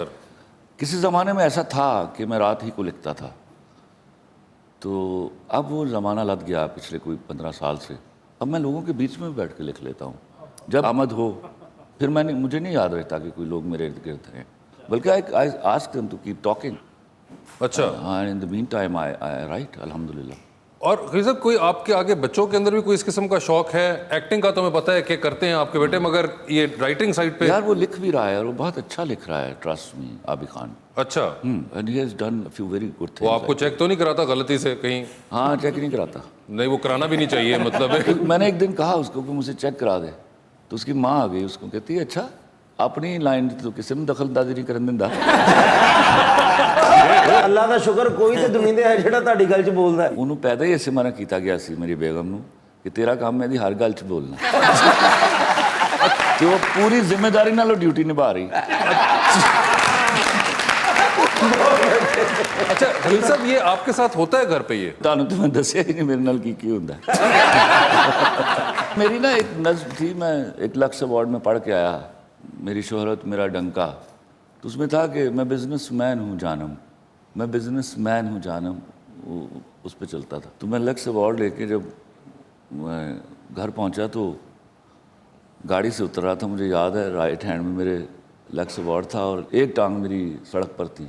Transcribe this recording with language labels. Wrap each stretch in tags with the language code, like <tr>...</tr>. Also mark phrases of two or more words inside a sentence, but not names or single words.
<ur>کسی زمانے میں ایسا تھا کہ میں رات ہی کو لکھتا تھا, تو اب وہ زمانہ لد گیا پچھلے کوئی 15 سال سے. اب میں لوگوں کے بیچ میں بیٹھ کے لکھ لیتا ہوں جب آمد ہو. پھر مجھے نہیں یاد رہتا کہ کوئی لوگ میرے ارد گرد ہیں, بلکہ</ur> <en>I ask them to keep talking.</en> <ur>اچھا.</ur> <en>In the meantime I write الحمدللہ.</en> <ur>اور خلیل صاحب کوئی آپ کے آگے بچوں کے اندر بھی کوئی اس قسم کا شوق ہے؟ ایکٹنگ کا تو ہمیں پتہ ہے کہ کرتے ہیں آپ کے بیٹے, مگر یہ رائٹنگ سائڈ پہ یار وہ لکھ بھی رہا ہے اور وہ بہت اچھا لکھ رہا ہے,</ur> <en>trust me.</en> <ur>عابی خان. اچھا.</ur> <en>And he has done a few very good things.</en> <ur>وہ آپ کو چیک تو نہیں کراتا غلطی سے کہیں؟ ہاں چیک نہیں کراتا. نہیں وہ کرانا بھی نہیں چاہیے مطلب ہے. میں نے ایک دن کہا اس کو کہ مجھے چیک کرا دے, تو اس کی ماں آ گئی, اس کو کہتی ہے اچھا اپنی لائن تو کسی میں دخل اندازی نہیں</ur> <pa>کرن دیندا. ਅੱਲਾ ਦਾ ਸ਼ੁਕਰ ਕੋਈ ਤੇ ਦੁਨੀਆ ਦੇ ਹੈ ਜਿਹੜਾ ਤੁਹਾਡੀ ਗੱਲ 'ਚ ਬੋਲਦਾ ਹੈ. ਉਹਨੂੰ ਪੈਦਾ ਹੀ ਇਸੇ ਮਾਰਾ ਕੀਤਾ ਗਿਆ ਸੀ ਮੇਰੀ ਬੇਗਮ ਨੂੰ ਕਿ ਤੇਰਾ ਕੰਮ ਹੈ ਦੀ ਹਰ ਗੱਲ 'ਚ ਬੋਲਣਾ. ਤੇ ਉਹ ਪੂਰੀ ਜ਼ਿੰਮੇਵਾਰੀ ਨਾਲ ਉਹ ਡਿਊਟੀ ਨਿਭਾ ਰਹੀ.</pa> <ur>اچھا خلیل صاحب یہ آپ کے ساتھ ہوتا ہے گھر پہ؟ یہ</ur> <pa>ਤੁਹਾਨੂੰ</pa> <ur>تو میں</ur> <pa>ਦੱਸਿਆ ਹੀ ਨਹੀਂ ਮੇਰੇ ਨਾਲ ਕੀ ਹੁੰਦਾ.</pa> <ur>میری نا ایک نظم تھی, میں 1 لکھ ایوارڈ میں پڑھ کے آیا, میری شہرت میرا ڈنکا. تو اس میں تھا کہ میں بزنس مین ہوں جانم, میں بزنس مین ہوں جانم, اس پہ چلتا تھا. تو میں لکس ایوارڈ لے کے جب میں گھر پہنچا تو گاڑی سے اتر رہا تھا, مجھے یاد ہے</ur> <en>right hand</en> <ur>میں میرے لکس ایوارڈ تھا اور ایک ٹانگ میری سڑک پر تھی.</ur>